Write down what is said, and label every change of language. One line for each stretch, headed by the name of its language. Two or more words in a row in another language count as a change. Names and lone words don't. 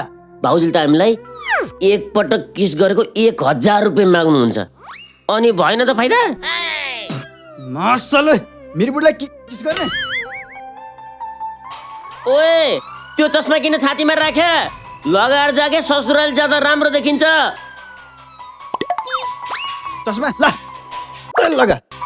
Nepali: भाउजूले त हामीलाई एक पटक किस गरेको 1000 रुपियाँ माग्नुहुन्छ अनि भएन त फाइदा मासले मेरो बुढीलाई किस गर्ने ओए त्यो चस्मा किन छातीमा राख्या लगाएर
Hindi: जाके ससुराल
Nepali: जाँदा राम्रो देखिन्छ
Hindi: चस्मा ला लगा